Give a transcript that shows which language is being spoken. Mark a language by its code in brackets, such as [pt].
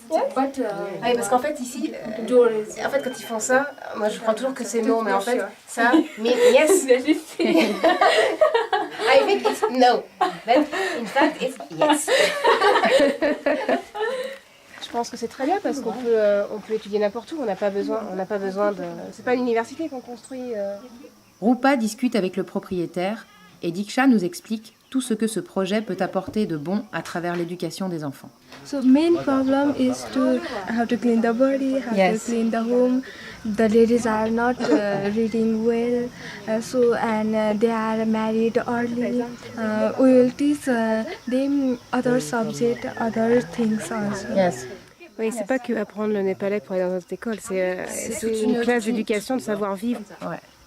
[fr] But, oui, parce qu'en fait, ici, en fait, quand ils font ça, moi je crois toujours que c'est non, mais en fait, ça [en] means yes. I think it's no, but in fact, it's yes. [fr] Je pense que c'est très bien parce qu'on peut, on peut étudier n'importe où, on n'a pas besoin de... C'est pas une université qu'on construit. Rupa discute avec le propriétaire et Diksha nous explique tout ce que ce projet peut apporter de bon à travers l'éducation des enfants. [en] So main problem is to how to clean the body, how to clean the home. The ladies are not reading well, and they are married early. We will teach them other subject, other things also. Yes. [fr] Oui, c'est pas que apprendre le népalais pour aller dans notre école, c'est une classe d'éducation, de savoir-vivre. Ouais.